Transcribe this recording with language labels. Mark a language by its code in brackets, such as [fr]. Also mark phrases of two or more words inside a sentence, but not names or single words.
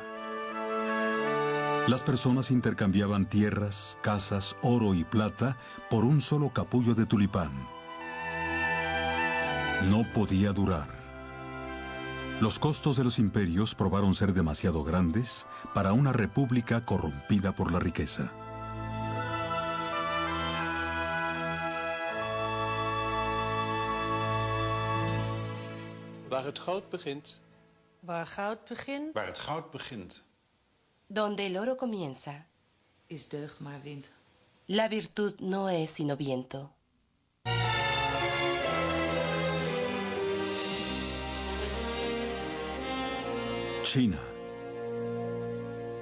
[es] Las personas intercambiaban tierras, casas, oro y plata por un solo capullo de tulipán. No podía durar. Los costos de los imperios probaron ser demasiado grandes para una república corrompida por la riqueza. [nl] Waar het goud begint. Waar goud begint. Waar het goud begint. [es] Donde el oro comienza. [nl] Is deugd maar wind. [es] La virtud no es sino viento. China.